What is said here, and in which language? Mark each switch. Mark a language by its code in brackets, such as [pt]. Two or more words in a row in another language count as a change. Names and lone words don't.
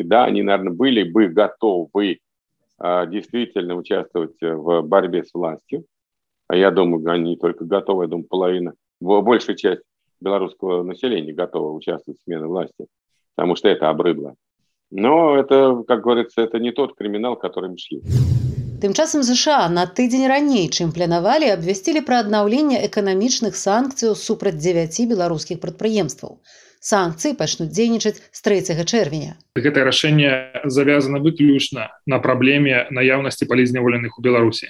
[ru] Да, они, наверное, были бы готовы действительно участвовать в борьбе с властью. А я думаю, они не только готовы, я думаю, половина, большая часть белорусского населения готова участвовать в смене власти, потому что это обрыдло. Но это, как говорится, это не тот криминал, который им шли. [be] Тым часам США на тыдзень раней, чым планавалі, абвясцілі пра аднаўленне эканамічных санкцыяў супраць 9 беларускіх прадпрыемстваў. Санкцыі пачнуць дзейнічаць з 3 чэрвеня. Гэтае рашэнне завязана выключна на праблеме наяўнасці палізняволеных у Беларусі.